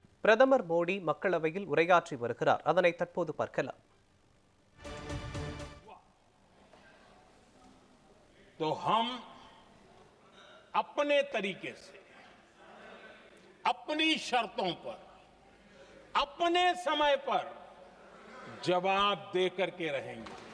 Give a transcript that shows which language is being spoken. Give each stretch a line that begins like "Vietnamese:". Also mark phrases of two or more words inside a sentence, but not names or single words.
Tamil: பிரதமர் மோடி மக்களவையில் உரையாற்றி வருகிறார். அதனை தற்போது பார்க்கலாம்.
Hindi: तो हम अपने तरीके से अपनी शर्तों पर अपने समय पर जवाब दे करके रहेंगे।